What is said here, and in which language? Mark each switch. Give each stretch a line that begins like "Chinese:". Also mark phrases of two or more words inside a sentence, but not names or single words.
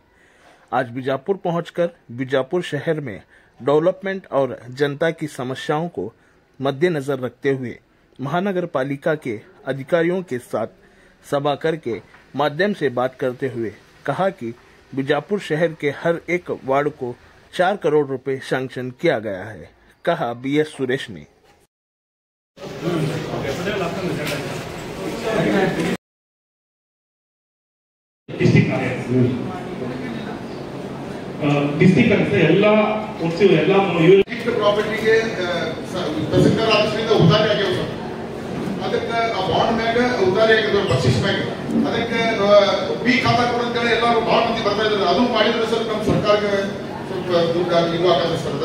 Hindi: आज बीजापुर पहुंचकर बीजापुर शहर में डेवलपमेंट और जनता की समस्याओं को मद्देनजर रखते हुए महानगर पालिका के अधिकारियों के साथ सभा करके माध्यम से बात करते हुए कहा कि बीजापुर शहर के हर एक वार्ड को 4 करोड़ रुपए सैंक्शन किया गया है, कहा बीएस सुरेश ने।
Kannada: डिस्ट्रिक्ट ಅಂತ ಎಲ್ಲ ಒಟ್ಟು ಎಲ್ಲ ಪ್ರಾಪರ್ಟಿಗೆ ತಹಸೀಲ್ದಾರ್ ಆಫೀಸ್ನಿಂದ ಉದಾರಿ ಆಗ್ಯಾವ ಸರ್. ಅದಕ್ಕೆ ಆ ಬಾಂಡ್ ಮ್ಯಾಗ ಉದಾರಿ ಆಗಿದ್ರು ಬಕ್ಷಿಸ್ ಮ್ಯಾಗ ಅದಕ್ಕೆ ಬಿ ಖಾತಾ ಕೊಡು ಅಂತೇಳಿ ಎಲ್ಲರೂ ಭಾಳ ಮಂದಿ ಬರ್ತಾ ಇದ್ದಾರೆ. ಅದು ಮಾಡಿದ್ರೆ ಸರ್ ನಮ್ಮ ಸರ್ಕಾರಕ್ಕೆ ಸ್ವಲ್ಪ ದುಡ್ಡು ಇದು ಆಗತ್ತೆ ಸರ್.